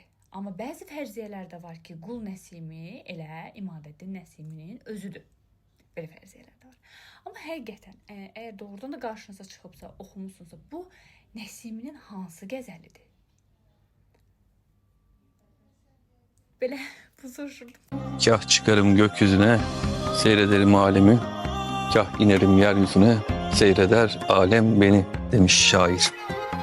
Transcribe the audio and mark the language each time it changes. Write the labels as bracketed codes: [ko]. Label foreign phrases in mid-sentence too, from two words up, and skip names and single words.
[az] Amma bəzi fərziyyələr də var ki, Qul Nəsimi elə İmadəddin Nəsiminin özüdür. Belə fərziyyələr də var. Amma həqiqətən, əgər doğrudan da qarşınıza çıxıbsa, oxumusunuzsa, bu Nəsiminin hansı qəzəlidir? Belə bu soruşurdum. [tr] Kah çıkarım gökyüzüne, seyrederim alemi. Kah inerim yeryüzüne, seyreder alem beni demiş şair.